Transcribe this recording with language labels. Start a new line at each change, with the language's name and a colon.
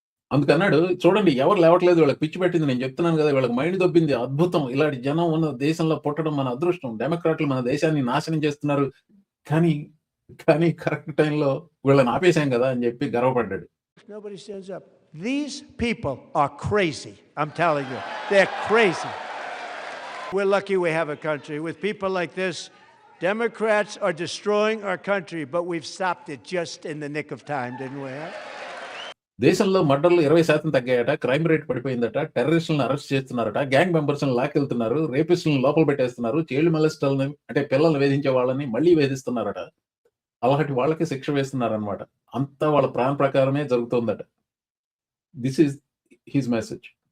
Telugu: అందుకన్నాడు, చూడండి ఎవరు లేవట్లేదు, వీళ్ళకి పిచ్చి పెట్టింది, నేను చెప్తున్నాను కదా, వీళ్ళకి మైండ్ దొబ్బింది, అద్భుతం, ఇలాంటి జనం ఉన్న దేశంలో పుట్టడం మన అదృష్టం, డెమోక్రాట్లు మన దేశాన్ని నాశనం చేస్తున్నారు, కానీ కరెక్ట్ టైంలో వీళ్ళని ఆపేశాం కదా అని చెప్పి గర్వపడ్డాడు.
English: Nobody stands up. These people are crazy. I'm telling you, they're crazy. We're lucky we have a country with people like this. Democrats are destroying our country, but we've stopped it just in the nick of time, didn't we?
Telugu: దేశంలో మర్డర్లు 20% తగ్గాయట, crime rate పడిపోయిందట, టెర్రరిస్టులను arrest చేస్తున్నారట, gang members లాకెళ్తున్నారు, రేపిస్టులను లోపల పెట్టేస్తున్నారు, child మొలెస్టర్లని అంటే పిల్లల్ని వేధించే వాళ్ళని మళ్ళీ వేధిస్తున్నారట, అలాంటి వాళ్ళకి శిక్ష వేస్తున్నారనమాట. అంతా వాళ్ళ ప్లాన్ ప్రకారమే జరుగుతుందట.
English: This is his message.